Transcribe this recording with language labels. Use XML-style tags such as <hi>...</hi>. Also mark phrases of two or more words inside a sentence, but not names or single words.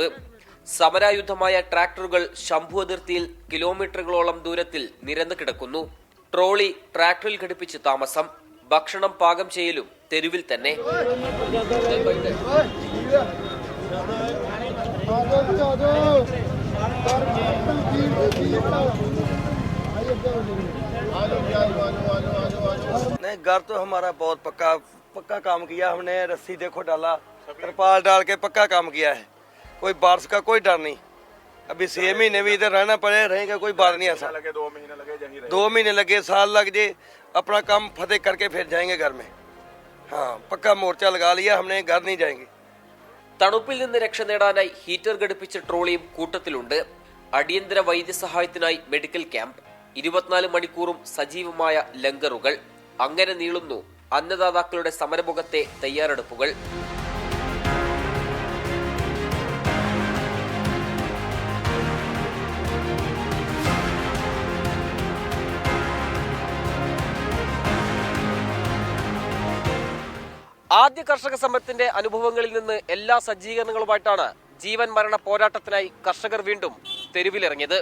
<ml>സമരായുധമായ ട്രാക്ടറുകൾ ശംഭു അതിർത്തിയിൽ കിലോമീറ്ററുകളോളം ദൂരത്തിൽ നിരന്നു കിടക്കുന്നു. ട്രോളി ട്രാക്ടറിൽ ഘടിപ്പിച്ച് താമസം, ഭക്ഷണം പാകം ചെയ്യലും തെരുവിൽ തന്നെ.</ml> <hi>घर तो हमारा बहुत पक्का काम किया हमने। रस्सी देखो डाला, तिरपाल डाल के पक्का काम किया है। कोई बारिश का कोई डर नहीं। अभी 6 महीने भी इधर रहना पड़े, रहेगा कोई बात नहीं। ऐसा 2 महीने लगे, साल लग जाए, अपना काम फतेह करके फिर जाएंगे घर में। हाँ, पक्का मोर्चा लगा लिया हमने, घर नहीं जाएंगे।</hi> <ml>തണുപ്പിൽ നിന്ന് രക്ഷ നേടാനായി ഹീറ്റർ ഘടിപ്പിച്ച ട്രോളിയും കൂട്ടത്തിലുണ്ട്. അടിയന്തര വൈദ്യസഹായത്തിനായി മെഡിക്കൽ ക്യാമ്പ്, 24 മണിക്കൂറും സജീവമായ ലങ്കറുകൾ. അങ്ങനെ നീളുന്നു അന്നദാതാക്കളുടെ സമരമുഖത്തെ തയ്യാറെടുപ്പുകൾ. ആദ്യ കർഷക സമരത്തിന്റെ അനുഭവങ്ങളിൽ നിന്ന് എല്ലാ സജ്ജീകരണങ്ങളുമായിട്ടാണ് ജീവൻ മരണ പോരാട്ടത്തിനായി കർഷകർ വീണ്ടും തെരുവിലിറങ്ങിയത്.</ml>